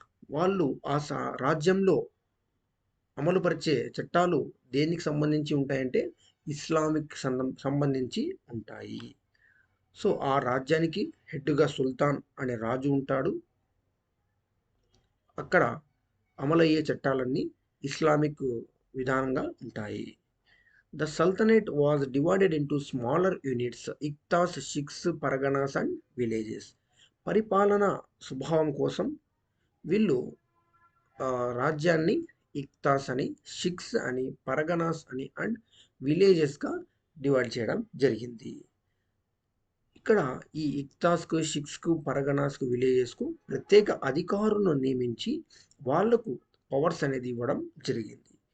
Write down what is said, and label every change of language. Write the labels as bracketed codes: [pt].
[te] వాళ్ళు ఆ రాజ్యంలో అమలుపరిచే చట్టాలు దేనికి సంబంధించి ఉంటాయంటే ఇస్లామిక్ సంబంధించి ఉంటాయి. సో ఆ రాజ్యానికి హెడ్గా సుల్తాన్ అనే రాజు ఉంటాడు. అక్కడ అమలయ్యే చట్టాలన్నీ ఇస్లామిక్ విధానంగా ఉంటాయి. [en] The Sultanate was divided into smaller units, iqtas, shiqs, parganas and villages. [te] పరిపాలన స్వభావం కోసం వీళ్ళు రాజ్యాన్ని ఇక్తాస్ అని, షిక్స్ అని, పరగనాస్ అని అండ్ విలేజెస్గా డివైడ్ చేయడం జరిగింది. ఇక్కడ ఈ ఇక్తాస్కు, షిక్స్కు, పరగనాస్కు, విలేజెస్కు ప్రత్యేక అధికారులను నియమించి వాళ్లకు పవర్స్ అనేది ఇవ్వడం జరిగింది.